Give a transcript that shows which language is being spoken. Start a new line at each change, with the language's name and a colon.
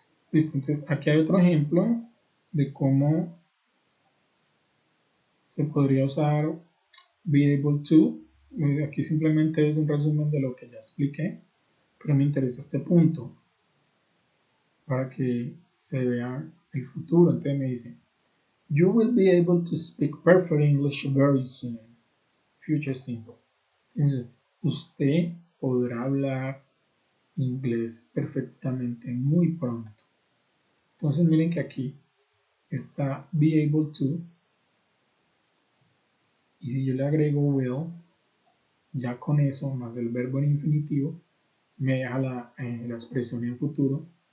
Spanish: Listo, entonces aquí hay otro ejemplo de cómo se podría usar be able to. Aquí simplemente es un resumen de lo que ya expliqué, pero me interesa este punto para que se vea el futuro. Entonces me dice,
English: you will be able to speak perfect English very soon. Future simple.
Spanish: Entonces, usted podrá hablar inglés perfectamente muy pronto. Entonces miren que aquí está be able to y si yo le agrego will, ya con eso más el verbo en infinitivo me deja la expresión en futuro,